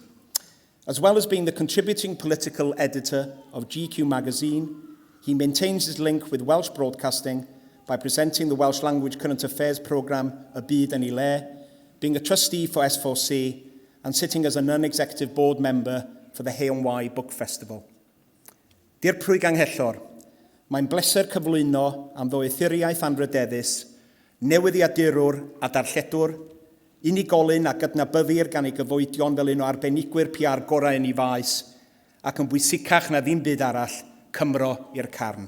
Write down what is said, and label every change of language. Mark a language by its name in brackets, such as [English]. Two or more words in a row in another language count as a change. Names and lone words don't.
[English] As well as being the contributing political editor of GQ magazine, he maintains his link with Welsh broadcasting by presenting the Welsh language current affairs programme Y Byd yn ei Le, being a trustee for S4C, and sitting as a non-executive board member for the HY Book Festival. [Welsh] Dirprwy Ganghellor, mae'n bleser cyflwyno am ddoethuriaeth anrydeddus, newyddiadurwr a darlledwr, unigolyn a gydnabyddir gan ei gyfoedion fel un o arbenigwyr PR gorau yn ei faes, ac yn bwysicach na ddim byd arall, Cymro i'r carn.